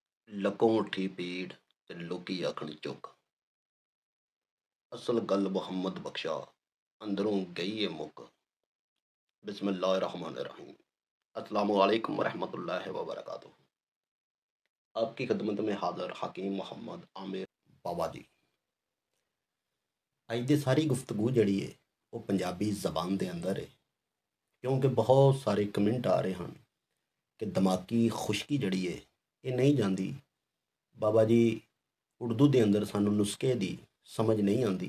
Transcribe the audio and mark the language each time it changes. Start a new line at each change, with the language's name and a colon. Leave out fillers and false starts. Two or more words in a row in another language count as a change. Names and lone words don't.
Punjabi: ਲੱਕੋਂ ਉੱਠੀ ਪੀੜ ਤੇ ਲੋਕੀ ਆਖਣ ਚੁੱਕ। ਅਸਲ ਗੱਲ ਮੁਹੰਮਦ ਬਖਸ਼ਾ ਅੰਦਰੋਂ ਗਈ ਏ ਮੁੱਕ।
Arabic: بسم الله الرحمن الرحيم. السلام عليكم ورحمة الله وبركاته.
Urdu: آپ کی خدمت میں حاضر حکیم محمد عامر بابا جی.
Punjabi: ਅੱਜ ਦੀ ਸਾਰੀ ਗੁਫ਼ਤਗੂ ਜਿਹੜੀ ਹੈ ਉਹ ਪੰਜਾਬੀ ਜ਼ਬਾਨ ਦੇ ਅੰਦਰ ਹੈ, ਕਿਉਂਕਿ ਬਹੁਤ ਸਾਰੇ ਕਮੈਂਟ ਆ ਰਹੇ ਹਨ ਕਿ ਦਿਮਾਗੀ ਖੁਸ਼ਕੀ ਜਿਹੜੀ ਹੈ ਇਹ ਨਹੀਂ ਜਾਂਦੀ। ਬਾਬਾ ਜੀ ਉਰਦੂ ਦੇ ਅੰਦਰ ਸਾਨੂੰ ਨੁਸਖੇ ਦੀ ਸਮਝ ਨਹੀਂ ਆਉਂਦੀ।